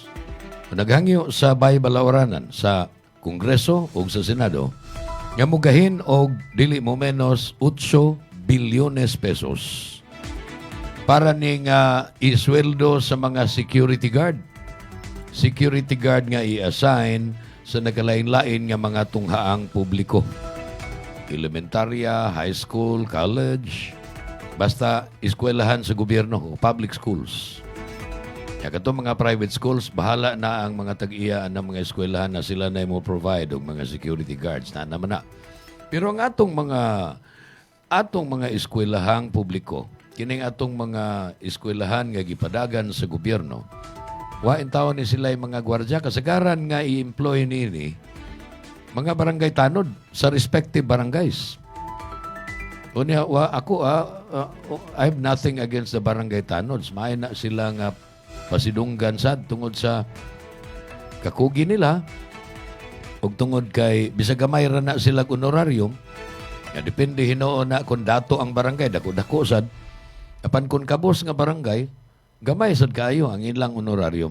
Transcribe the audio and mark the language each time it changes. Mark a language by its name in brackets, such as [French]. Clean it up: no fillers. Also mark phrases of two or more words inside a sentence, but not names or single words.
[Cebuano] Naghangyo sa Baybalawranan sa Kongreso o sa Senado, nga mugahin og dili mo menos 8 bilyones pesos para ning isweldo sa mga [English] security guard. Security guard [Cebuano] nga i-assign sa nagalain-lain nga mga tunghaang publiko. Elementarya, [English] high school, college, [Cebuano] basta eskwelahan sa gobyerno, [English] public schools. [Cebuano] Kaya kato mga [English] private schools, [Cebuano] bahala na ang mga tag-iyaan ng mga eskwelahan na sila na mo provide og mga [English] security guards [Cebuano] na naman na. Pero ang atong mga eskwelahang publiko, kining atong mga eskwelahan nga gipadagan sa gobyerno, wa in taon ni sila mga gwardya kasagaran nga i-employ niini mga barangay tanod sa respective barangays. Unya ako [English] I have nothing against the barangay tanods. [Cebuano] Maay na sila nga pasidunggan sad tungod sa kakugi nila ug tungod kay bisag gamay ra na sila honorarium. Ya depende hinuon na kung dato ang barangay dako sad. Apan kung kabos nga barangay gamay sad kaayo ang ilang honorarium.